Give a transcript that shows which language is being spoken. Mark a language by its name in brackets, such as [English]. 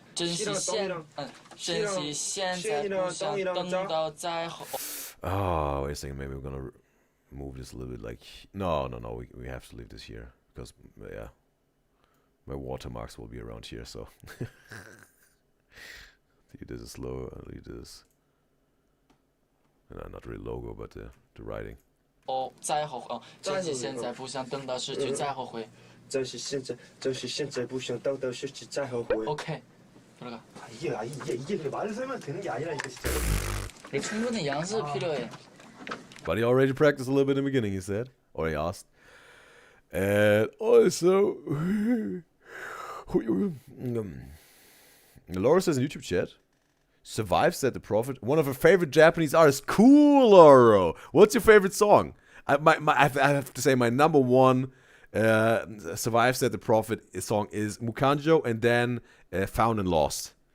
[Chinese] 珍惜现在不想等到再后. [English] Oh, wait a second. Maybe we're gonna move this a little bit. Like, no. We have to leave this here because yeah, my watermarks will be around here. So this is low. This, not really logo, but the writing. [Chinese] 再后悔.珍惜现在不想等到失去再后悔. 珍惜现在不想等到失去再后悔. [Korean] OK. 들어가. 이게 말을 설명 되는 게 아니라니까 진짜. 충분히 연습 필요해. [English] But he already practiced a little bit in the beginning, he said. Or he asked. And also, Laura says in YouTube chat, Survive said the Prophet, one of her favorite Japanese artists. Cool, Laura. What's your favorite song? I have to say my number one Survive said the Prophet song is Mukanjo, and then Found and Lost.